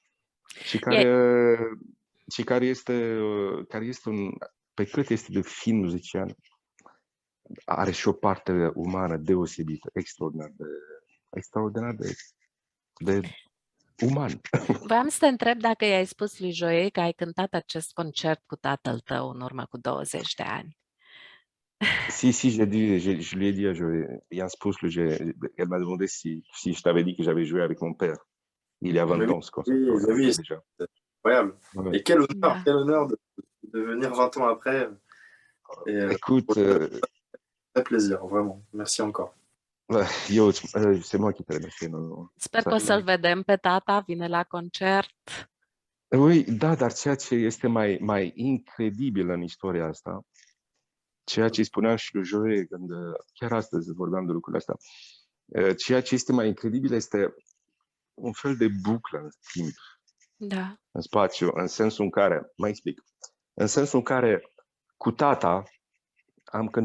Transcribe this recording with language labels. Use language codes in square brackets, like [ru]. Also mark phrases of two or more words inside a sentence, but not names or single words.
[ro] și care este pe cât este de fin muzician, are și o parte umană deosebită, extraordinar de uman. Voiam să te întreb dacă i-ai spus lui Joe că ai cântat acest concert cu tatăl tău în urmă cu 20 de ani. [fr] Si, je lui ai dit à Joe. Il y a un spus, elle m'a demandé si je t'avais dit que j'avais joué avec mon père. Il y a 20 ans, ce concert. Oui, c'est incroyable. Ouais. Et quel honneur de venir 20 ans après. Écoute, très plaisir, vraiment. Merci encore. C'est moi qui te remercie. [ro] Sper că o să-l vedem pe tata, vine la concert. Oui, da, dar ceea ce este mai incredibil în istoria asta, ceea ce spuneam și lui Joe când chiar astăzi vorbeam de lucrurile astea, ceea ce este mai incredibil este un fel de buclă în timp, în spațiu, în sensul în care, mai explic, în sensul în care cu tata am